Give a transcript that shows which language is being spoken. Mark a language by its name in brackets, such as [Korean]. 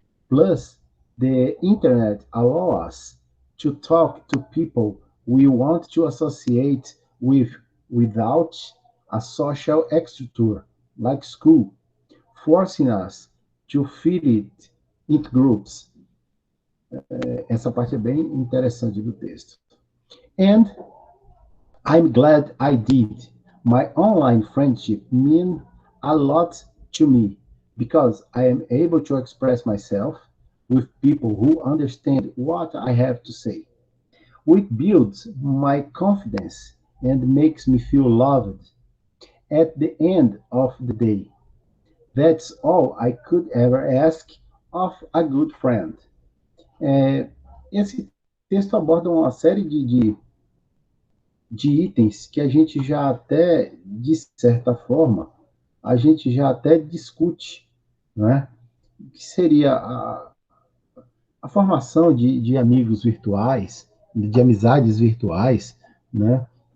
[English] Plus, the internet allows us to talk to people we want to associate with without a social structure like school, forcing us to fit it in groups. [Portuguese] Essa parte é bem interessante do texto. [English] And I'm glad I did. My online friendship mean a lot to me because I am able to express myself with people who understand what I have to say. It builds my confidence and makes me feel loved. at the end of the day. That's all I could ever ask of a good friend. [Portuguese] Esse texto aborda uma série de itens que a gente já até, de certa forma, a gente já até discute, né? Que seria a formação de amigos virtuais, de amizades virtuais, né?